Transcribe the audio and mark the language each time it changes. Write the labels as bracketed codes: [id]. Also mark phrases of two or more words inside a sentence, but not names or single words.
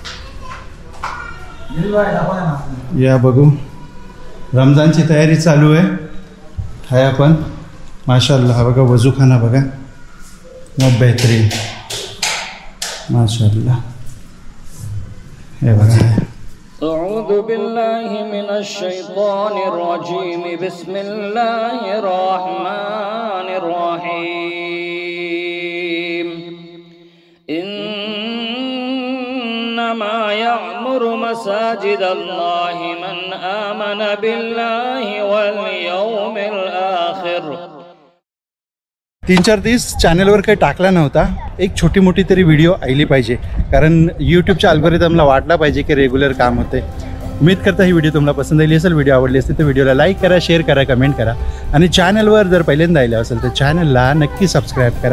[mr] या बघू रमजानची तयारी चालू आहे. हाय आपण माशाल्लाह. बघा वजूखाना बघा मग बेहतरीन माशाल्लाह. हे बघा [ar] أعوذ بالله من الشيطان الرجيم بسم الله الرحمن الرحيم إنما يعمر مساجد الله من آمن بالله واليوم الآخر [mr] 3-4 दिवस चॅनलवर काही टाकला नव्हता. एक छोटी मोठी तरी व्हिडिओ आली पाहिजे, कारण यूट्यूबच्या अल्गोरिदमला वाटला पाहिजे की रेग्युलर काम होते. उम्मीद करता ही व्हिडिओ तुम्हाला पसंत आली असेल. व्हिडिओ आवडली असेल तर व्हिडिओला लाईक करा, शेअर करा, कमेंट करा आणि चॅनलवर जर पहिल्यांदा आले असेल तर चॅनलला नक्की सबस्क्राईब करा.